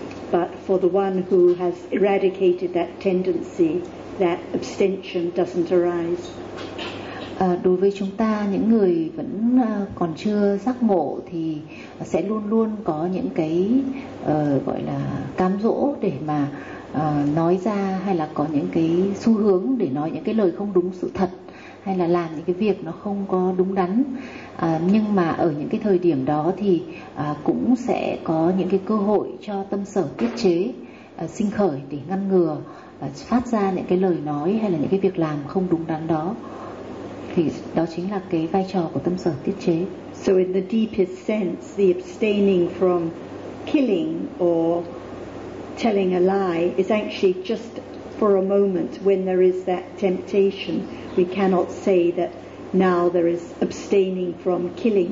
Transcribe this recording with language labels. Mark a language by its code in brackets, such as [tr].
[en] But for the one who has eradicated that tendency, that abstention doesn't arise. [vi] Đối với chúng ta, những người vẫn còn chưa giác ngộ thì sẽ luôn luôn có những cái gọi là cám dỗ để mà nói ra, hay là có những cái xu hướng để nói những cái lời không đúng sự thật, hay là làm những cái việc nó không có đúng đắn. Nhưng mà ở những cái thời điểm đó thì cũng sẽ có những cái cơ hội cho tâm sở tiết chế sinh khởi để ngăn ngừa phát ra những cái lời nói hay là những cái việc làm không đúng đắn đó. Thì đó chính là cái vai trò của tâm sở tiết chế. [en] So in the deepest sense, the abstaining from killing or telling a lie is actually just for a moment when there is that temptation. We cannot say that now there is abstaining from killing.